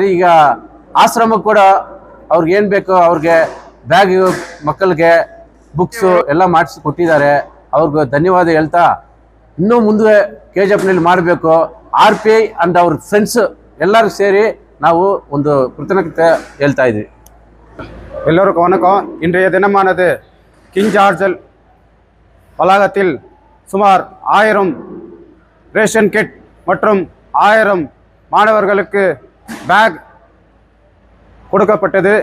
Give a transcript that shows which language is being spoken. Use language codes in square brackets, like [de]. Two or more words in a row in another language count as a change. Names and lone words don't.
[kn] ಈಗ ಆಶ್ರಮಕ್ಕೆ ಕೂಡ ಅವ್ರಿಗೆ ಏನು ಬೇಕೋ ಅವ್ರಿಗೆ ಬ್ಯಾಗ್, ಮಕ್ಕಳಿಗೆ ಬುಕ್ಸು ಎಲ್ಲ ಮಾಡಿಸಿ ಕೊಟ್ಟಿದ್ದಾರೆ. ಅವ್ರಿಗೆ ಧನ್ಯವಾದ ಹೇಳ್ತಾ ಇನ್ನೂ ಮುಂದೆ KGFನಲ್ಲಿ ಮಾಡಬೇಕು. RPI ಅಂಡ್ ಅವ್ರ ಫ್ರೆಂಡ್ಸ್ ಎಲ್ಲರೂ ಸೇರಿ ನಾವು ಒಂದು ಕೃತಜ್ಞತೆ ಹೇಳ್ತಾ ಇದ್ವಿ. [ta] எல்லோருக்கும் வணக்கம். இன்றைய தினமானது கிங் ஜார்ஜல் வளாகத்தில் சுமார் 1000 [en] ration kit [ta] மற்றும் 1000 மாணவர்களுக்கு பேக் கொடுக்கப்பட்டது.